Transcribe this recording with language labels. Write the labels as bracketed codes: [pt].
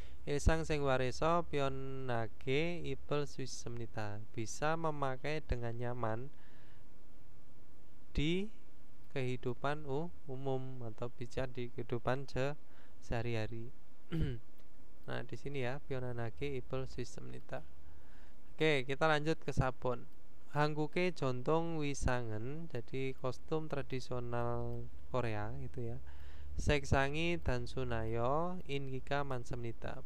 [ko] 일상생활에서 편하게 입을 수 있습니다. [id] Bisa memakai dengan nyaman di kehidupan umum atau bisa di kehidupan sehari-hari. Nah, di sini ya, [ko] 편하게 입을 수 있습니다. [id] Oke, kita lanjut ke sabon. [ko] 한국의 전통 의상은, [id] jadi kostum tradisional Korea gitu ya. [ko] 색상이 단순하여 인기가 많습니다.